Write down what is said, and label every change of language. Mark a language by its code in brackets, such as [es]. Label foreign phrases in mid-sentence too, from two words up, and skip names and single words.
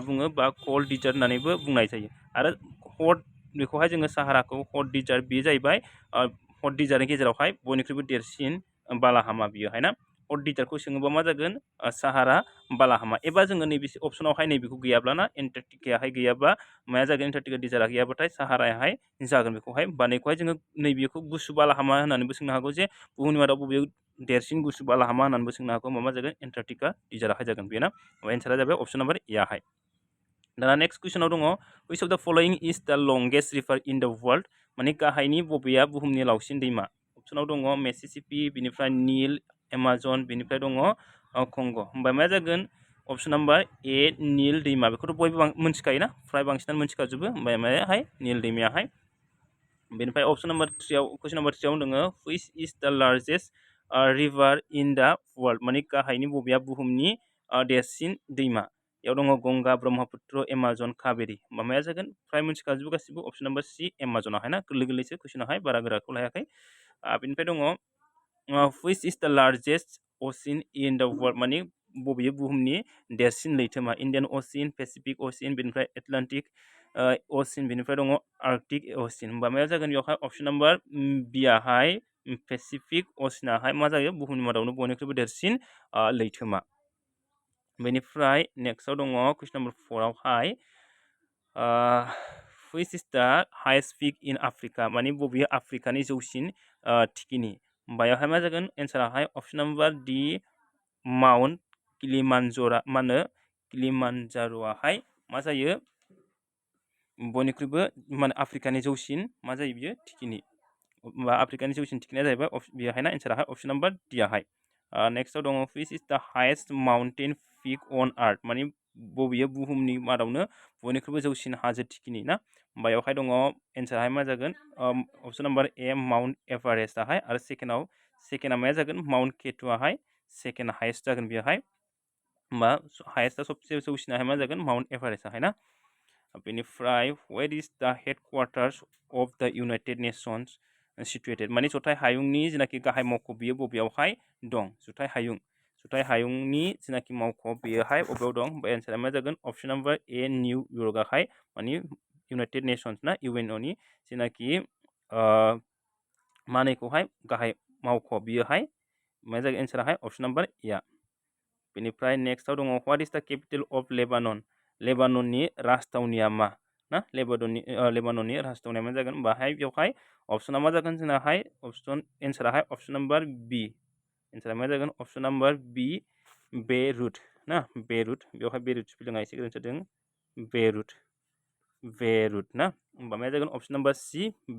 [brx] बुङो बा कल्ड डिजार्ट होननानैबो बुंनाय जायो आरो हट बेखौहाय जोङो साहाराखौ [en] hot desert [brx] बे जाहैबाय [en] hot desert [brx] गेजेरावहाय बयनिख्रुइबो देरसिन बालाहामा बियोहाय ना [en] hot desert [brx] सोङोबा मा जागोन साहारा बालाहामा एबा जोङो नैबे अपसनावहाय नैबेखौ गैयाब्लाना एन्टार्कटिकायाहाय गैयाबा माया जागोन एन्टार्कटिका डिजार्टआ गैयाबाथाय साहारायाहाय जागोन बेखौहाय बानायखौहाय जोङो नैबेखौ गुसु बालाहामा होननानैबो सोंनो हागौ जे बुहुमनि मादाव बबे देरसिन गुसु बालाहामा होननानैबो सोंनो हागौ मा जागोन एन्टार्कटिका डिजार्टआहाय जागोन बेना एन्सारा जाबाय अपसन नम्बर एआहाय दाना [en] next question [brx] दङ [en] which of the following is the longest river in the world [brx] माने गाहायनि बबेया बुहुमनि लावसिन दैमा अपसनाव दङ मिसिसिपि बिनिफ्राय नील एमाजन बिनिफ्राय दङ कंग होमबा मा जागोन अपसन नम्बर ए नील दैमा बेखौथ' बयबो मिथिखायोना फ्राय बांसिनानो मिथिखाजोबो ओमफ्राय मायाहाय नील दैमायाहाय बेनिफ्राय [en] option number 3 question number 3 [brx] दङ [en] which is the largest river in the world [brx] माने गाहायनि बबेया बुहुमनि देरसिन दैमा याव दङ गंगा ब्रह्मपुत्र एमाजन काबेरी होमबा माया जागोन फ्राय मिथिखाजोबो गासिबो [en] option number C [brx] एमाजनाहाय ना गोरलै गोरलैसो कुइसनाहाय बारा गोराखौ लायाखै बेनिफ्राय दङ [en] which is the largest ocean in the world [brx] माने बबे बुहुमनि देरसिन लैथोमा [en] Indian Ocean Pacific Ocean [brx] बेनिफ्राय [en] Atlantic Ocean [brx] बेनिफ्राय दङ [en] Arctic Ocean [brx] होमबा माया जागोन बेवहाय [en] option number [brx] बियाहाय [en] Pacific Ocean [brx] मा जायो बुहुमनि मादावनो बयनिख्रुइबो देरसिन लैथोमा बेनिफ्राय नेक्स्टआव दङ [en] question number 4 [brx] आवहाय [en] which is the highest peak in Africa [brx] माने बबे आफ्रिकानि जौसिन थिखिनि बेयावहाय मा जागोन एन्साराहाय [en] option number D [brx] माउन्ट किलिमानजारो मा होनो किलिमानजारोआहाय मा जायो बयनिख्रुइबो माने आफ्रिकानि जौसिन मा जायो बियो थिखिनि बा आफ्रिकानि जौसिन थिखिनिया जाहैबाय बेहाय ना एन्साराहाय [en] option number D [brx] नेक्स्टआव दङ [en] which is the highest mountain peak on earth [brx] माने बबेयो बुहुमनि मादावनो बयनिख्रुइबो जौसिन हाजो थिखिनि ना बेयावहाय दङ एन्साराहाय मा जागोन [en] option number A [brx] माउन्ट एभारेस्टआहाय आरो सेकेन्डआ माया जागोन माउन्ट केटुआहाय [en] second highest [brx] जागोन बेयावहाय होमबा हाइएस्टआ सबसे जौसिनाहाय मा जागोन माउन्ट एभारेस्टआहाय ना बेनिफ्राय [en] where is the headquarters of the United Nations situated [brx] माने जथाय हायुंनि जेनाखि गाहाय मावख' बियो बबेयावहाय दं जथाय हायुंनि जेनाखि मावख' बेयोहाय बबेयाव दं ओमफ्राय एन्सारा मा जागोन [en] option number A [brx] निउ यर्कआहाय माने इउनाइटेड नेशन्स ना इउएनअनि जेनाखि मानैखौहाय गाहाय मावख' बियोहाय मा जागोन एन्साराहाय [en] option number A [brx] बेनिफ्राय [en] next what is the capital of [brx] लेबानननि राजथावनिया मा ना लेबानननि राजथावनिया मा जागोन बाहाय बेवहाय अपसना मा जागोन जोंनाहाय एन्साराहाय [en] option number B [brx] एन्सारा मा जागोन [en] option number B [brx] बेरुट ना बेरुट बेवहाय बेरुट स्पेलिंआ एसे गोरोन्थि जादों बेरुट ना होमबा मा जागोन [en] option number C